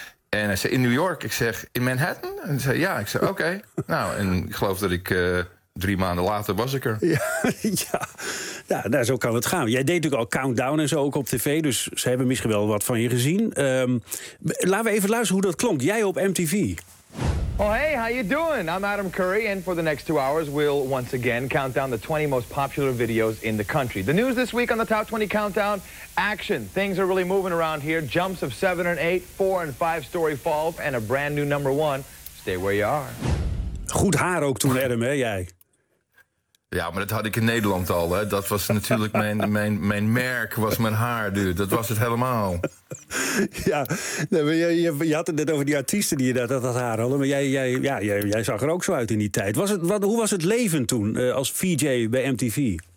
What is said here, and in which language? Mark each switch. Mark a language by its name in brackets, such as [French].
[Dutch] En hij zei, in New York? Ik zeg, in Manhattan? En hij zei, ja. Ik zei, oké. Nou, en ik geloof dat ik 3 maanden later was ik er. Ja, zo kan het gaan. Jij deed natuurlijk al Countdown en zo ook op tv. Dus ze hebben misschien wel wat van je gezien. Laten we even luisteren hoe dat klonk. Jij op MTV. [English] Oh hey, how you doing? I'm Adam Curry, and for the next 2 hours, we'll once again count down the 20 most popular videos in the country. The news this week on the Top 20 Countdown, action. Things are really moving around here. Jumps of 7 and 8, 4 and 5-story falls, and a brand new number one. Stay where you are. [Dutch] Goed haar ook toen, Adam, hè, jij? Ja, maar dat had ik in Nederland al, hè. Dat was natuurlijk mijn merk, was mijn haar, dude. Dat was het helemaal. Ja, je had het net over die artiesten die je dat haar hadden. Maar jij zag er ook zo uit in die tijd. Hoe was het leven toen als VJ bij MTV?